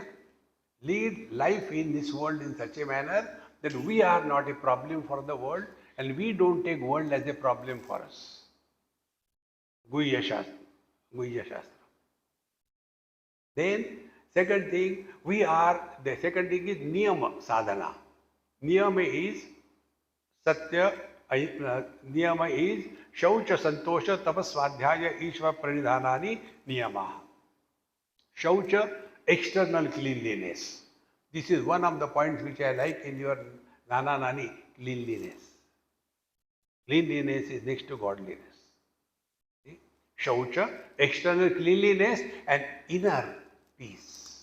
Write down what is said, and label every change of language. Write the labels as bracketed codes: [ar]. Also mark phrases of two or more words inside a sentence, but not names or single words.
[en] Lead life in this world in such a manner that we are not a problem for the world and we don't take world as a problem for us. [sa] Guhya Shastra. Guhya Shastra. [en] Then, second thing, the second thing is [sa] Niyama Sadhana. Niyama is Satya, Niyama is Shaucha Santosha Tapaswadhyaya Ishva Pranidhanani Niyama. [en] Shaucha, external cleanliness. This is one of the points which I like in your Nani, cleanliness. Cleanliness is next to godliness. See? Shaucha, external cleanliness and inner peace.